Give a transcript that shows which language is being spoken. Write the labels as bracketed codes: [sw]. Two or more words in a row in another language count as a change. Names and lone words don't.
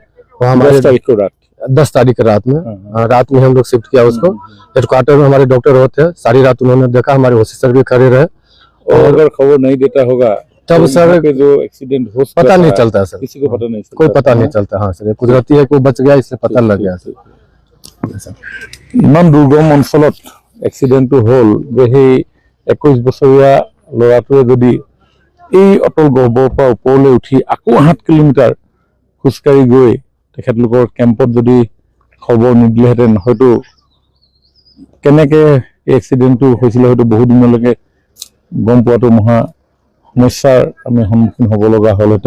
[hi] वहाँ हमारे 10 तारीख रात में हम लोग शिफ्ट किया उसको। हेडक्वार्टर में हमारे डॉक्टर होते हैं, सारी रात उन्होंने देखा, हमारे ओसी सर भी खड़े रहे। और अगर खबर नहीं देता होगा तब सर जो एक्सीडेंट हो पता नहीं चलता सर, किसी को पता नहीं चलता, कोई पता नहीं चलता। हाँ सर, कुदरती है, कोई बच गया इसलिए पता लग गया सर। [as] ইমান দুৰ্গম অঞ্চলত এক্সিডেণ্টটো হ'ল যে সেই 21 বছৰীয়া ল'ৰাটোৱে যদি এই অটল গহ্বৰৰ পৰা ওপৰলৈ উঠি আকৌ 7 কিলোমিটাৰ খোজকাঢ়ি গৈ তেখেতলোকৰ কেম্পত যদি খবৰ নিদিলেহেঁতেন হয়তো কেনেকৈ এই এক্সিডেণ্টটো হৈছিলে হয়তো বহু দিনলৈকে গম পোৱাটো মহা সমস্যাৰ আমি সন্মুখীন হ'ব লগা হ'লহেঁতেন।